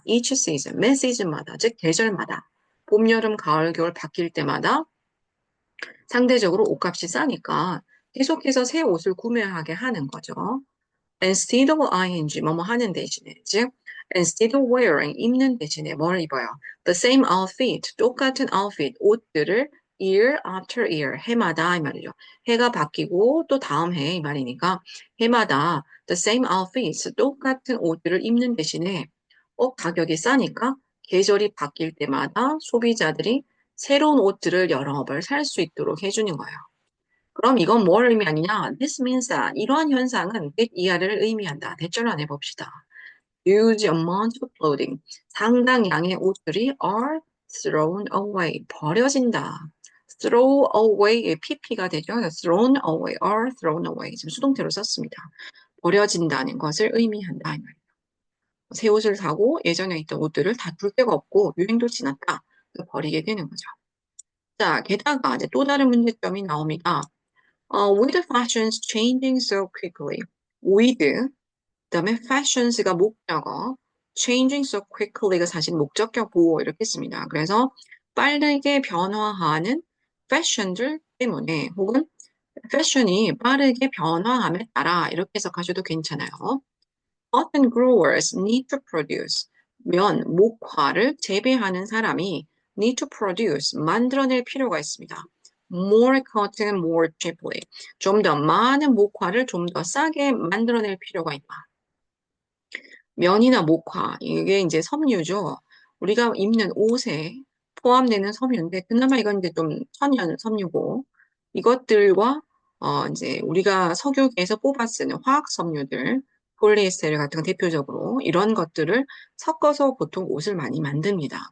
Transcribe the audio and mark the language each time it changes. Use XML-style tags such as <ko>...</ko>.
<ko>Each season, 매 시즌마다 즉 계절마다 봄, 여름, 가을, 겨울 바뀔 때마다 상대적으로 옷값이 싸니까 계속해서 새 옷을 구매하게 하는 거죠. instead of ing, 뭐뭐 하는 대신에, 즉,</ko> <en>instead of wearing,</en> <ko>입는 대신에 뭘 입어요?</ko> <en>The same outfit, 똑같은 outfit, 옷들을 year after year,</en> <ko>해마다 이 말이죠. 해가 바뀌고 또 다음 해 이 말이니까 해마다</ko> <en>the same outfits,</en> <ko>똑같은 옷들을 입는 대신에 가격이 싸니까 계절이 바뀔 때마다 소비자들이 새로운 옷들을 여러 벌 살 수 있도록 해주는 거예요. 그럼 이건 뭘 의미하느냐?</ko> <en>This means that</en> <ko>이러한 현상은 that 이하를 의미한다. 대절로 안 해봅시다.</ko> <en>Huge amount of clothing.</en> <ko>상당량의 옷들이</ko> <en>are thrown away.</en> <ko>버려진다. throw away의 pp가 되죠.</ko> <en>thrown away, are thrown away.</en> <ko>지금 수동태로 썼습니다. 버려진다는 것을 의미한다. 이 말이에요. 새 옷을 사고 예전에 있던 옷들을 다 둘 데가 없고 유행도 지났다. 버리게 되는 거죠. 자, 게다가 이제 또 다른 문제점이 나옵니다.</ko> <en>With fashions changing so quickly.</en> <ko>with 그다음에 fashion스가 목적어, changing so quickly가 사실 목적격 보호 이렇게 씁니다. 그래서 빠르게 변화하는 fashion들 때문에 혹은 fashion이 빠르게 변화함에 따라 이렇게 해석하셔도 괜찮아요.</ko> <en>Cotton growers need to produce</en> <ko>목화를 재배하는 사람이</ko> <en>need to produce</en> <ko>만들어낼 필요가 있습니다.</ko> <en>More cotton more cheaply.</en> <ko>좀 더 많은 목화를 좀 더 싸게 만들어낼 필요가 있다. 면이나 목화, 이게 이제 섬유죠. 우리가 입는 옷에 포함되는 섬유인데, 그나마 이건 이제 좀 천연 섬유고, 이것들과, 이제 우리가 석유에서 뽑아 쓰는 화학 섬유들, 폴리에스테르 같은 거 대표적으로 이런 것들을 섞어서 보통 옷을 많이 만듭니다.</ko>